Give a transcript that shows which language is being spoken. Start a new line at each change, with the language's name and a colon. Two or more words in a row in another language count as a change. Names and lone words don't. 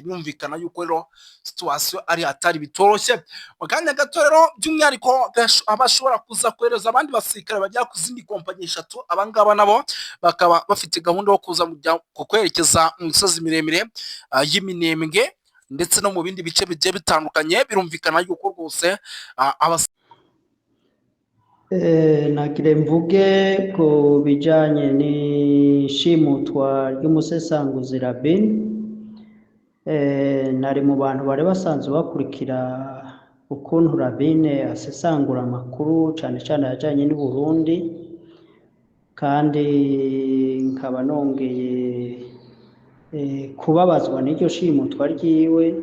Kinyarwanda: Birumvikana yuko rero situation ari hatari bitoroshye. Muganya gato rero by'umwihariko abashobora kuza kohereza abandi basirikare bajya ku zindi kompanyi 3, abangaba nabo bakaba bafite gahunda yo kuza kwerekeza mu misozi miremire y'Iminembwe ndetse no mu bindi bice bigiye bitandukanye. Birumvikana yuko rwose nagire mvuge ku bijyanye n'ishimutwa ry'umusesanguzi Rabin. Nari mu bantu bari basanzwe bakurikira ukuntu Rabin asesangura amakuru cyane cyane ajyanye n'u Burundi, kandi nkaba nongeye kubabazwa n'iryo shimutwa ryiwe,